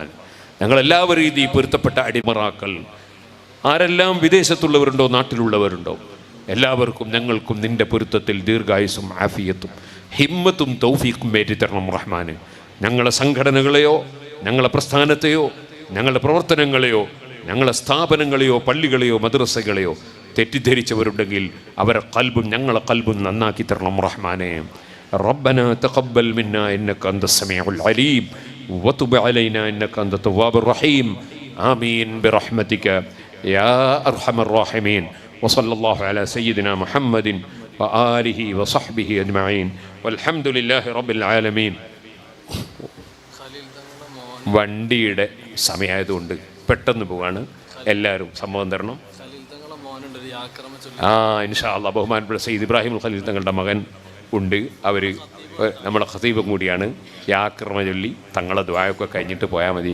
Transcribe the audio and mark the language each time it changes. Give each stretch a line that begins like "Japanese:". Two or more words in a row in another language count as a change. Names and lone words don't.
Malayalam: ഞങ്ങളെല്ലാവരെയും നീ പൊരുത്തപ്പെട്ട അടിമറാക്കൽ. ആരെല്ലാം വിദേശത്തുള്ളവരുണ്ടോ നാട്ടിലുള്ളവരുണ്ടോ എല്ലാവർക്കും ഞങ്ങൾക്കും നിൻ്റെ പൊരുത്തത്തിൽ ദീർഘായുസും ആഫിയത്തും ഹിമ്മത്തും തൗഫീഖും ഏറ്റിത്തരണം റഹ്മാന്. ഞങ്ങളെ സംഘടനകളെയോ ഞങ്ങളെ പ്രസ്ഥാനത്തെയോ ഞങ്ങളുടെ പ്രവർത്തനങ്ങളെയോ ഞങ്ങളെ സ്ഥാപനങ്ങളെയോ പള്ളികളെയോ മദ്രസകളെയോ തെറ്റിദ്ധരിച്ചവരുണ്ടെങ്കിൽ അവരെ കൽബും ഞങ്ങളെ കൽബും നന്നാക്കി തരണം റഹ്മാനെ.
Arabic: ربنا تقبل منا إنك أنت السميع العليم وتب علينا إنك أنت التواب الرحيم آمين برحمتك يا أرحم الراحمين وصلى الله على سيدنا محمد وآله وصحبه أجمعين والحمد لله رب العالمين.
Malayalam: വണ്ടിയുടെ സമയമായതുകൊണ്ട് പെട്ടെന്ന് പോവാണ്. എല്ലാവരും സമ്മതം തരണം.
Arabic: إن شاء الله
Malayalam: ബഹുമാനപ്പെട്ട സയ്യിദ് ഇബ്രാഹിം ഖലീൽ തങ്ങളുടെ മകൻ ഉണ്ട്. അവർ നമ്മളെ ഖതീബും കൂടിയാണ്. യാക്രമ ചൊല്ലി തങ്ങളെ ദ്വായൊക്കെ കഴിഞ്ഞിട്ട് പോയാൽ മതി.